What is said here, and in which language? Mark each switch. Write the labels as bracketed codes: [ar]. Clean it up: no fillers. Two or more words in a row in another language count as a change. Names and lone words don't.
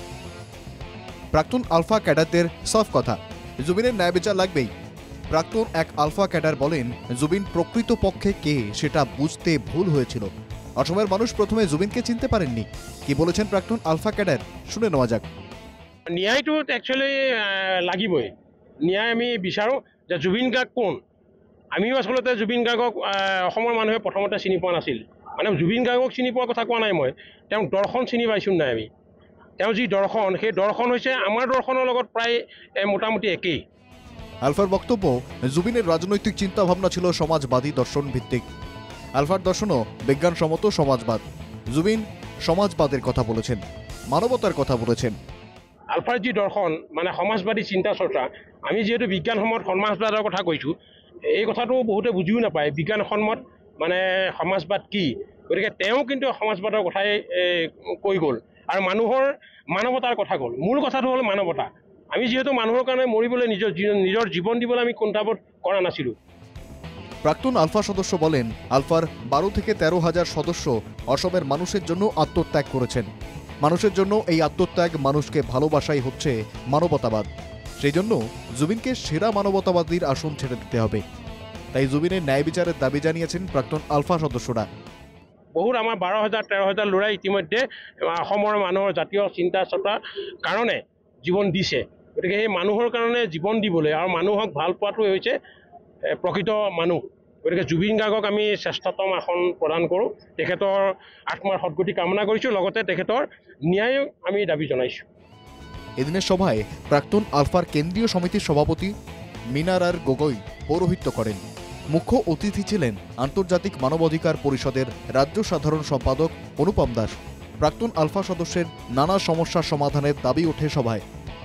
[bn] প্রাক্তন আলফা ক্যাডারদের সাফ কথা, জুবিনের ন্যায় বিচার লাগবেই। প্রাক্তন এক আলফা ক্যাডার বলেন, জুবিন প্রকৃতপক্ষে কে সেটা বুঝতে ভুল হয়েছিল। অসমের মানুষ প্রথমে জুবিনকে চিনতে পারেননি। কি বলেছেন প্রাক্তন আলফা ক্যাডার, শুনে নেওয়া যাক। [as] ন্যায়টো একচুৱেলি লাগিবই। ন্যায় আমি বিচাৰোঁ যে জুবিন গাৰ্গ কোন। আমিও আচলতে জুবিন গাৰ্গক অসমৰ মানুহে প্ৰথমতে চিনি পোৱা নাছিল। মানে জুবিন গাৰ্গক চিনি পোৱাৰ কথা কোৱা নাই মই, তেওঁক দৰ্শন চিনি পাইছোঁ নাই আমি। তেওঁ যি দৰ্শন, সেই দৰ্শন হৈছে আমাৰ দৰ্শনৰ লগত প্ৰায় মোটামুটি একেই। [bn] আলফার বক্তব্য, জুবিনের রাজনৈতিক চিন্তাভাবনা ছিল সমাজবাদী দর্শন ভিত্তিক। আলফার দর্শনও বিজ্ঞানসম্মত সমাজবাদ। জুবিন সমাজবাদের কথা বলেছেন, মানবতার কথা বলেছেন। [as] আলফাৰ যি দৰ্শন মানে সমাজবাদী চিন্তা চৰ্চা, আমি যিহেতু বিজ্ঞানসন্মত সমাজবাদৰ কথা কৈছোঁ, এই কথাটো বহুতে বুজিও নাপায় বিজ্ঞানসন্মত মানে সমাজবাদ কি। গতিকে তেওঁ কিন্তু সমাজবাদৰ কথাই কৈ গ'ল আৰু মানুহৰ মানৱতাৰ কথা ক'ল। মূল কথাটো হ'ল মানৱতা। আমি যিহেতু মানুহৰ কাৰণে মৰিবলৈ নিজৰ জীবন দিবলৈ আমি কুণ্ঠাবোধ কৰা নাছিলোঁ। [bn] প্রাক্তন আলফা সদস্য বলেন, আলফার 12 থেকে 13,000 সদস্য অসমের মানুষের জন্য আত্মত্যাগ করেছেন। মানুষের জন্য এই আত্মত্যাগ, মানুষকে ভালোবাসাই হচ্ছে মানবতাবাদ। সেই জন্য জুবিনকে সেরা মানবতাবাদীর আসন ছেড়ে দিতে হবে। তাই জুবিনের ন্যায় বিচারের দাবি জানিয়েছেন প্রাক্তন আলফা সদস্যরা। [as] বহুত আমাৰ 12,000 13,000 ল'ৰাই ইতিমধ্যে অসমৰ মানুহৰ জাতীয় চিন্তা চৰ্চাৰ কাৰণে জীৱন দিছে। গতিকে সেই মানুহৰ কাৰণে জীৱন দিবলৈ আৰু মানুহক ভাল পোৱাটোৱে হৈছে প্ৰকৃত মানুহ। গতিকে জুবিন গাৰ্গক আমি শ্ৰেষ্ঠতম আসন প্ৰদান কৰোঁ। তেখেতৰ আত্মাৰ সদ্গতি কামনা কৰিছোঁ, লগতে তেখেতৰ ন্যায় আমি দাবী জনাইছোঁ। [bn] এদিনের সভায় প্রাক্তন আলফার কেন্দ্রীয় সমিতির সভাপতি মিনারার গগৈ পৌরোহিত্য করেন। মুখ্য অতিথি ছিলেন আন্তর্জাতিক মানবাধিকার পরিষদের রাজ্য সাধারণ সম্পাদক অনুপম দাস। প্রাক্তন আলফা সদস্যের নানা সমস্যার সমাধানের দাবি ওঠে সভায়।